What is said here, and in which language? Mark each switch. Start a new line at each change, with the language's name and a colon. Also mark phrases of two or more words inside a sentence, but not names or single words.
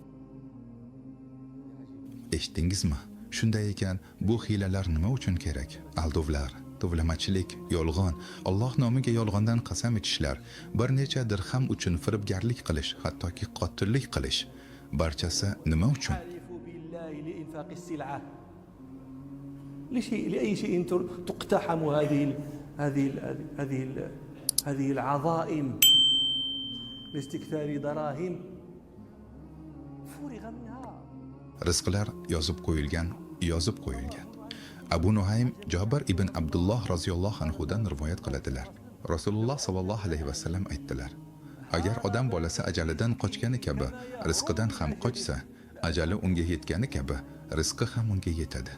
Uzbek: Eshitdingizmi? Shunday ekan, bu hiylalar nima uchun kerak? Aldovlar, tovlamachilik, yolg'on, Alloh nomiga yolg'ondan qasam ichishlar, bir necha dirham uchun firibgarlik qilish, hattoki qotillik qilish, barchasi nima uchun?
Arabic: لأي شيء تقتحم هذه العظائم لاستكثار دراهم فرغ منها.
Uzbek: Rizqlar yozib qo'yilgan. Abu Nuhaym Jabir ibn Abdulloh
Arabic: رضي الله عنه
Uzbek: rivoyat qiladilar. Rasululloh
Arabic: صلى الله عليه وسلم
Uzbek: aytdilar: agar odam bolasi ajalidan qochgani kabi rizqidan ham qochsa, ajali unga yetgani kabi rizqi ham unga yetadi.